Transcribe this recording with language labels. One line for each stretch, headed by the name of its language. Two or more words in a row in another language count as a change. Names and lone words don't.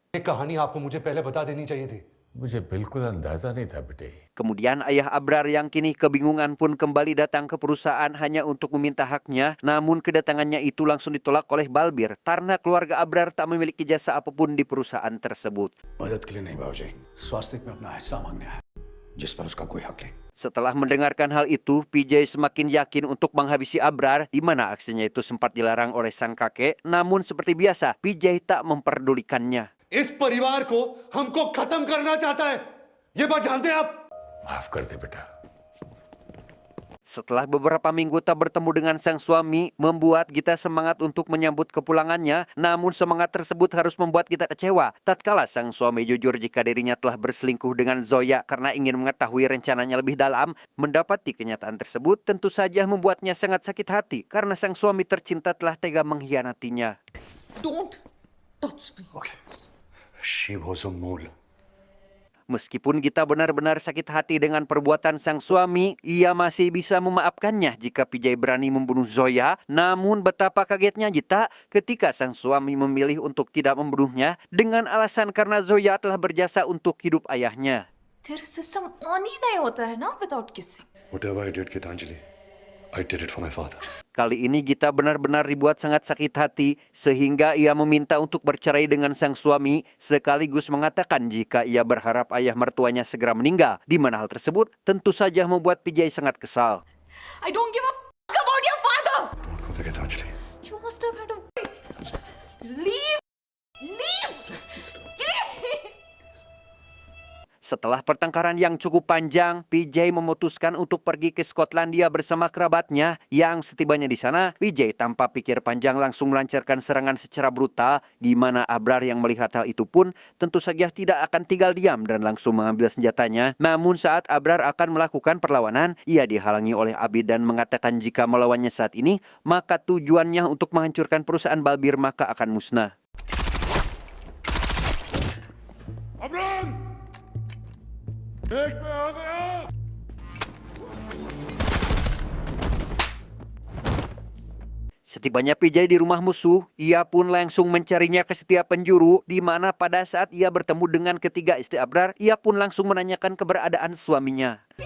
Hindi: ये कहानी आपको मुझे पहले बता देनी चाहिए थी. मुझे बिल्कुल अंदाजा नहीं था बेटे.
Indonesian: Kemudian ayah Abrar yang kini kebingungan pun kembali datang ke perusahaan hanya untuk meminta haknya. Namun kedatangannya itu langsung ditolak oleh Balbir karena keluarga Abrar tak memiliki jasa apapun di perusahaan tersebut.
Hindi: मदद के लिए नहीं बाबूजी, स्वास्तिक में अपना हिस्सा मांगने आया, जिस पर उसका कोई हक नहीं.
Indonesian: Setelah mendengarkan hal itu, PJ semakin yakin untuk menghabisi Abrar, di mana aksinya itu sempat dilarang oleh sang kakek. Namun seperti biasa, PJ tak memperdulikannya.
Hindi: इस परिवार को हमको खत्म करना चाहता है, ये बात जानते हैं आप? माफ कर दे बेटा.
Indonesian: Setelah beberapa minggu tak bertemu dengan sang suami, membuat Gita semangat untuk menyambut kepulangannya. Namun semangat tersebut harus membuat Gita kecewa tatkala sang suami jujur jika dirinya telah berselingkuh dengan Zoya karena ingin mengetahui rencananya lebih dalam. Mendapati kenyataan tersebut tentu saja membuatnya sangat sakit hati karena sang suami tercinta telah tega mengkhianatinya.
English: Don't touch me. Okay. She was a mole.
Indonesian: Meskipun Gita benar-benar sakit hati dengan perbuatan sang suami, ia masih bisa memaafkannya jika PJ berani membunuh Zoya. Namun betapa kagetnya Gita ketika sang suami memilih untuk tidak membunuhnya dengan alasan karena Zoya telah berjasa untuk hidup ayahnya.
Hindi: तेरा
English: system on
Hindi: ही नहीं होता है ना
English: without kissing. Whatever I did, Gitanjali, I did it for my father.
Indonesian: Kali ini Gita benar-benar dibuat sangat sakit hati sehingga ia meminta untuk bercerai dengan sang suami sekaligus mengatakan jika ia berharap ayah mertuanya segera meninggal. Di mana hal tersebut tentu saja membuat PJ sangat kesal.
English: I don't give a fuck about your father. Gitanjali. You must have had a leave.
Indonesian: Setelah pertengkaran yang cukup panjang, PJ memutuskan untuk pergi ke Skotlandia bersama kerabatnya yang setibanya di sana, PJ tanpa pikir panjang langsung melancarkan serangan secara brutal di mana Abrar yang melihat hal itu pun tentu saja tidak akan tinggal diam dan langsung mengambil senjatanya. Namun saat Abrar akan melakukan perlawanan, ia dihalangi oleh Abid dan mengatakan jika melawannya saat ini, maka tujuannya untuk menghancurkan perusahaan Balbir maka akan musnah.
Hindi: अमरान! एक में आ गया!
Indonesian: Setibanya PJ di rumah musuh, ia pun langsung mencarinya ke setiap penjuru, di mana pada saat ia bertemu dengan ketiga istri Abrar, ia pun langsung menanyakan keberadaan suaminya.